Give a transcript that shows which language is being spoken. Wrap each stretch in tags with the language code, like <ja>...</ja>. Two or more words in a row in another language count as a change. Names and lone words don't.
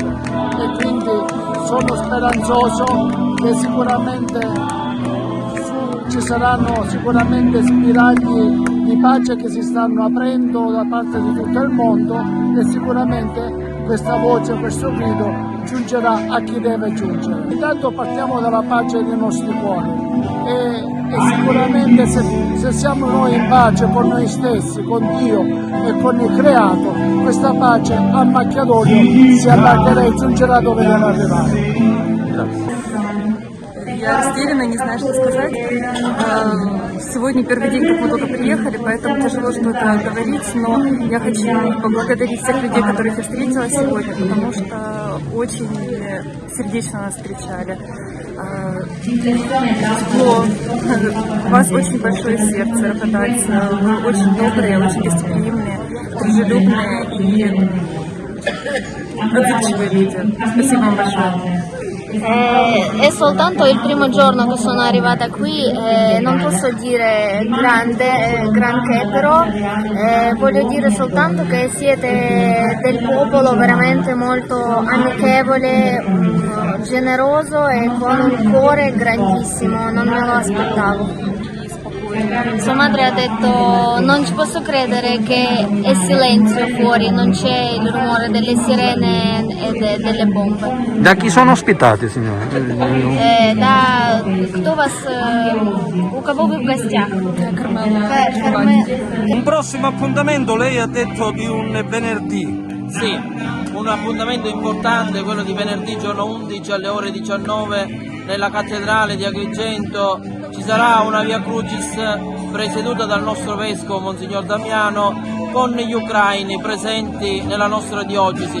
<it>E quindi sono speranzoso che sicuramente ci saranno spiragli di pace che si stanno aprendo da parte di tutto il mondo, e sicuramente questa voce, questo grido giungerà a chi deve giungere. Intanto partiamo dalla pace dei nostri cuori. E sicuramente se siamo noi in pace con noi stessi, con Dio e con il Creato, questa pace a macchia d'olio si allargherà e giungerà dove deve arrivare.</it> <ru>Я растеряна, не знаю, что сказать. Сегодня первый день, как мы только приехали, поэтому тяжело что-то говорить, но я хочу поблагодарить всех людей, которых я встретила сегодня, потому что очень сердечно нас встречали. Тепло. У вас очень большое сердце, Рафадальцы. Вы очень добрые, очень гостеприимные, дружелюбные и отзывчивые люди. Спасибо вам большое.</ru> <it>È soltanto il primo giorno che sono arrivata qui, non posso dire granché, però voglio dire soltanto che siete del popolo veramente molto amichevole, generoso e con un cuore grandissimo, non me lo aspettavo. Sua madre ha detto: non ci posso credere che è silenzio fuori, non c'è il rumore delle sirene e delle bombe. Da chi sono ospitati, signore?</it> <ru>У кого вы в гостях?</ru> <it>Un prossimo appuntamento, lei ha detto di un venerdì. Sì, un appuntamento importante, quello di venerdì giorno 11 alle ore 19 nella cattedrale di Agrigento ci sarà una Via Crucis presieduta dal nostro vescovo Monsignor Damiano con gli ucraini presenti nella nostra diocesi.</it>